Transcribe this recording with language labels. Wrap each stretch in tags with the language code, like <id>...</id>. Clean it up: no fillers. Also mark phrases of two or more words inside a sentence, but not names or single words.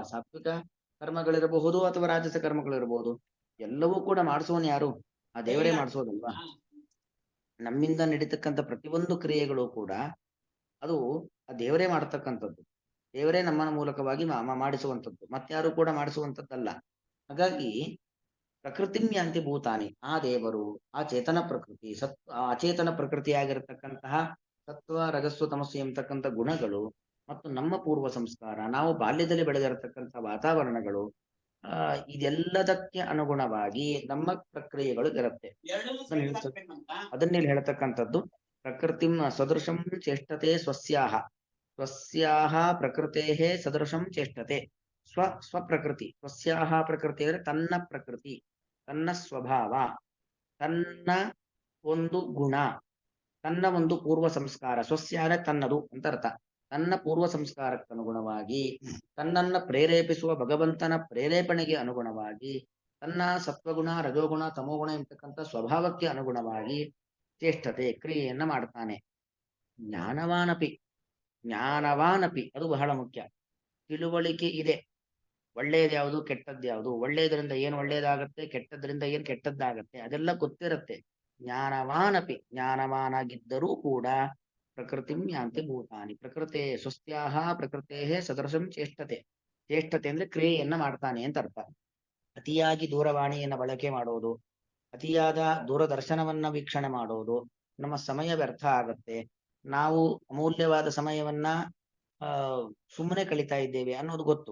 <kn>ಸಾತ್ವಿಕ ಕರ್ಮಗಳಿರಬಹುದು ಅಥವಾ ರಾಜಸ ಕರ್ಮಗಳಿರಬಹುದು, ಎಲ್ಲವೂ ಕೂಡ ಮಾಡಿಸುವನು ಯಾರು? ಆ ದೇವರೇ ಮಾಡಿಸೋದಲ್ವಾ? ನಮ್ಮಿಂದ ನಡೀತಕ್ಕಂಥ ಪ್ರತಿಯೊಂದು ಕ್ರಿಯೆಗಳು ಕೂಡ ಅದು ಆ ದೇವರೇ ಮಾಡತಕ್ಕಂಥದ್ದು. ದೇವರೇ ನಮ್ಮ ಮೂಲಕವಾಗಿ ಮಾಡಿಸುವಂಥದ್ದು, ಮತ್ತಾರು ಕೂಡ ಮಾಡಿಸುವಂಥದ್ದಲ್ಲ. ಹಾಗಾಗಿ</kn> <sa>ಪ್ರಕೃತಿ ಯಾಂತಿ ಭೂತಾನಿ,</sa> <kn>ಆ ದೇವರು, ಆ ಚೇತನ ಪ್ರಕೃತಿ, ಅಚೇತನ ಪ್ರಕೃತಿಯಾಗಿರತಕ್ಕಂತಹ ಸತ್ವ ರಜಸ್ಸು ತಮಸ್ಸು ಎಂಬತಕ್ಕಂಥ ಗುಣಗಳು ಮತ್ತು ನಮ್ಮ ಪೂರ್ವ ಸಂಸ್ಕಾರ, ನಾವು ಬಾಲ್ಯದಲ್ಲಿ ಬೆಳೆದಿರತಕ್ಕಂಥ ವಾತಾವರಣಗಳು, ಇದೆಲ್ಲದಕ್ಕೆ ಅನುಗುಣವಾಗಿ ನಮ್ಮ ಪ್ರಕ್ರಿಯೆಗಳು ಇರುತ್ತೆ. ಅದನ್ನೇನು ಹೇಳ್ತಕ್ಕಂಥದ್ದು,</kn> <sa>ಪ್ರಕೃತಿಂ ಸದೃಶಂ ಚೇಷ್ಟತೆ ಸ್ವಸ್ಯಾಹ ಪ್ರಕೃತೆ ಸದೃಶಂ ಚೇಷ್ಟತೆ.</sa> <kn>ಸ್ವಪ್ರಕೃತಿ,</kn> <sa>ಸ್ವಸ್ಯಾಹ ಪ್ರಕೃತಿ</sa> <kn>ಅಂದ್ರೆ ತನ್ನ ಪ್ರಕೃತಿ, ತನ್ನ ಸ್ವಭಾವ, ತನ್ನ ಒಂದು ಗುಣ, ತನ್ನ ಒಂದು ಪೂರ್ವ ಸಂಸ್ಕಾರ. ಸ್ವಸ್ಯ ಅಂದ್ರೆ ತನ್ನದು ಅಂತ ಅರ್ಥ. ತನ್ನ ಪೂರ್ವ ಸಂಸ್ಕಾರಕ್ಕನುಗುಣವಾಗಿ, ತನ್ನನ್ನ ಪ್ರೇರೇಪಿಸುವ ಭಗವಂತನ ಪ್ರೇರೇಪಣೆಗೆ ಅನುಗುಣವಾಗಿ, ತನ್ನ ಸತ್ವಗುಣ, ರಜೋಗುಣ, ತಮೋಗುಣ ಎಂಬತಕ್ಕಂಥ ಸ್ವಭಾವಕ್ಕೆ ಅನುಗುಣವಾಗಿ ಚೇಷ್ಟತೆ, ಕ್ರಿಯೆಯನ್ನ ಮಾಡ್ತಾನೆ. ಜ್ಞಾನವಾನಪಿ ಅದು ಬಹಳ ಮುಖ್ಯ. ತಿಳುವಳಿಕೆ ಇದೆ, ಒಳ್ಳೆಯದು ಯಾವುದು, ಕೆಟ್ಟದ್ದು ಯಾವುದು, ಒಳ್ಳೆಯದರಿಂದ ಏನು ಒಳ್ಳೆಯದಾಗತ್ತೆ, ಕೆಟ್ಟದ್ರಿಂದ ಏನು ಕೆಟ್ಟದ್ದಾಗತ್ತೆ, ಅದೆಲ್ಲ ಗೊತ್ತಿರುತ್ತೆ. ಜ್ಞಾನವಾನಾಗಿದ್ದರೂ ಕೂಡ</kn> <sa>ಪ್ರಕೃತಿಂ ಯಾಂತಿ ಭೂತಾನಿ, ಪ್ರಕೃತೆ ಸ್ವಸ್ತ್ಯಾಹ ಪ್ರಕೃತೆ ಸದೃಶಂ ಚೇಷ್ಟತೆ.</sa> <kn>ಚೇಷ್ಟತೆ ಅಂದ್ರೆ ಕ್ರಿಯೆಯನ್ನ ಮಾಡ್ತಾನೆ ಅಂತ ಅರ್ಥ. ಅತಿಯಾಗಿ ದೂರವಾಣಿಯನ್ನ ಬಳಕೆ ಮಾಡೋದು, ಅತಿಯಾದ ದೂರದರ್ಶನವನ್ನ ವೀಕ್ಷಣೆ ಮಾಡೋದು, ನಮ್ಮ ಸಮಯ ವ್ಯರ್ಥ ಆಗತ್ತೆ. ನಾವು ಅಮೂಲ್ಯವಾದ ಸಮಯವನ್ನ ಸುಮ್ಮನೆ ಕಳೀತಾ ಇದ್ದೇವೆ ಅನ್ನೋದು ಗೊತ್ತು.</kn>